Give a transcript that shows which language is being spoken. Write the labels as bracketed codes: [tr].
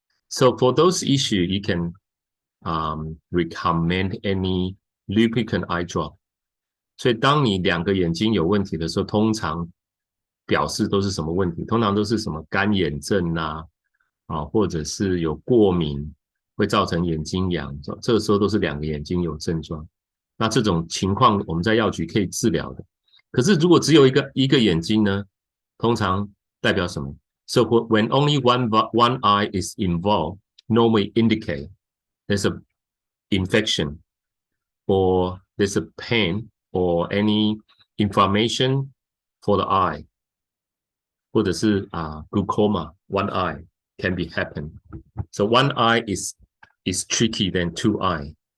[en] So for those issues, you can recommend any lubricant eye drop. [zh] 所以当你两个眼睛有问题的时候，通常表示都是什么问题？通常都是什么干眼症或者是有过敏，会造成眼睛痒，这个时候都是两个眼睛有症状。那这种情况我们在药局可以治疗的。可是如果只有一个眼睛呢，通常代表什么？ [en] So when only one eye is involved, normally indicate there's a infection or there's a pain or any inflammation for the eye [zh] 或者是 [en] glaucoma one eye can be happen so one eye is tricky than two eye